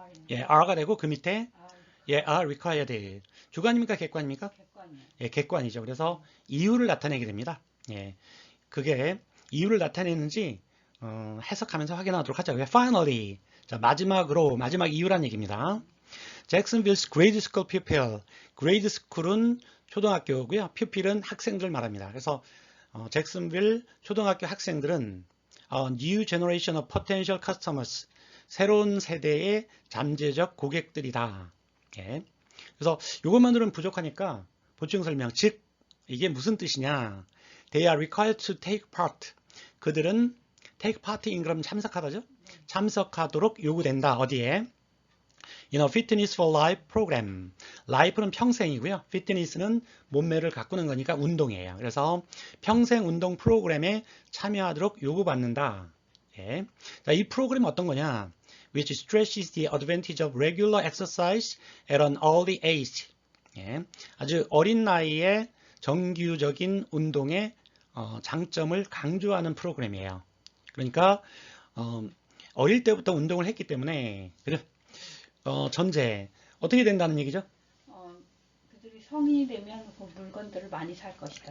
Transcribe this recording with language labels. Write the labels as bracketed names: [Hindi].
[Korean] 예, are가 되고 그 밑에 [English] are required. [Korean] 주관입니까? 객관입니까? 객관이요. 예, 객관이죠. 그래서 이유를 나타내게 됩니다. 예, 그게 이유를 나타내는지 해석하면서 확인하도록 하자고요. Finally, 자, 마지막 이유란 얘기입니다. [English] Jacksonville's grade school pupil. [Korean] grade school은 초등학교고요. pupil은 학생들 말합니다. 그래서 잭슨빌 초등학교 학생들은 [English] new generation of potential customers. [Korean] 새로운 세대의 잠재적 고객들이다. 예. 그래서 이것만으로는 부족하니까 보충 설명, 즉 이게 무슨 뜻이냐? [English] They are required to take part. [Korean] 그들은 take part인 그럼 참석하다죠? 참석하도록 요구된다. 어디에? [English] in a fitness for life program. [Korean] life는 평생이고요. fitness는 몸매를 가꾸는 거니까 운동이에요. 그래서 평생 운동 프로그램에 참여하도록 요구받는다. 예. 자, 이 프로그램 어떤 거냐? [English] which stresses the advantage of regular exercise at an early age. [Korean] 예. 아주 어린 나이에 정규적인 운동의 장점을 강조하는 프로그램이에요. 그러니까 어릴 때부터 운동을 했기 때문에 전제 어떻게 된다는 얘기죠? 그들이 성인이 되면 그 물건들을 많이 살 것이다.